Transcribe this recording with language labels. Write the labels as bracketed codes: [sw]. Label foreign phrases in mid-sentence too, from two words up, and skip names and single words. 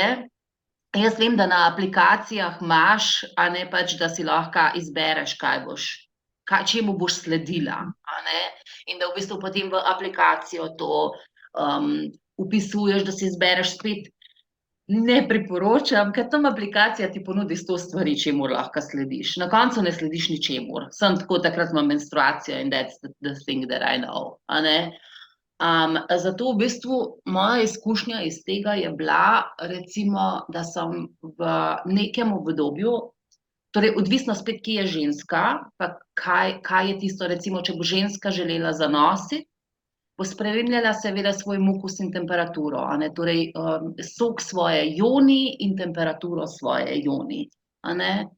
[sl] Jaz vem, da na aplikacijah imaš, a ne pač, da si lahko izbereš, kaj boš, čemu boš sledila, a ne? In da v bistvu potem v aplikacijo to vpisuješ, da si izbereš spet. Ne priporočam, ker tam aplikacija ti ponudi 100 stvari, čemur lahko slediš. Na koncu ne slediš ničemur. Sem tako, takrat imam menstruacijo in [en] that's the thing that I know, [sl] a ne? Zato v bistvu moja izkušnja iz tega je bila, recimo, da sem v nekem obdobju, torej odvisno spet, kje je ženska, pa kaj je tisto, recimo, če bo ženska želela zanositi, bo spremljala seveda svoj mukus in temperaturo, a ne, torej sok svoje joni in temperaturo svoje joni, a ne.